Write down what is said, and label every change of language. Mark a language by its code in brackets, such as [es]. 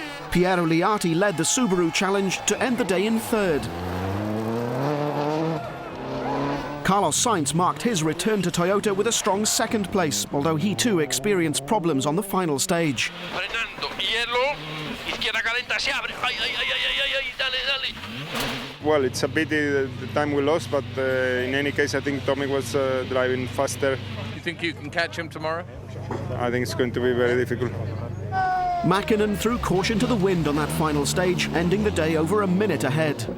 [en] Piero Liati led the Subaru Challenge to end the day in 3rd. Carlos Sainz marked his return to Toyota with a strong 2nd place, although he too experienced problems on the final stage. [es] Frenando, hielo, izquierda calenta, se abre. Ay, ay, ay, ay, ay, ay, dale, dale. [en] Well, it's a pity the time we lost, but in any case, I think Tommy was driving faster. You think you can catch him tomorrow? I think it's going to be very difficult. Mäkinen threw caution to the wind on that final stage, ending the day over a minute ahead.